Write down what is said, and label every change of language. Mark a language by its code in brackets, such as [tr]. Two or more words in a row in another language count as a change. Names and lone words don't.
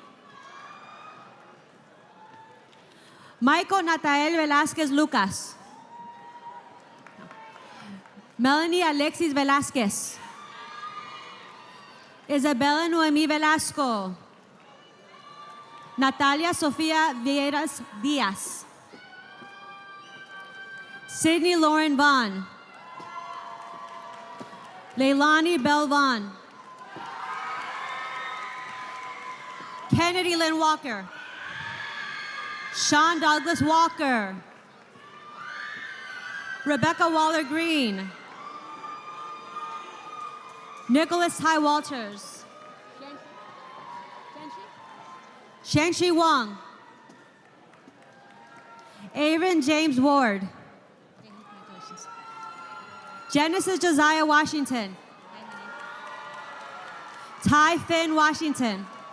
[en] Michael Natael Velázquez Lucas. Melanie Alexis Velázquez. Isabella Noemi Velasco. Natalia Sofia Vieras Diaz. Sydney Lauren Vaughn. Leilani Belvon. Kennedy Lynn Walker. Sean Douglas Walker. Rebecca Waller Green. Nicholas Ty Walters. Shanxi Wong. Aaron James Ward. Genesis Josiah Washington. Ty Finn Washington.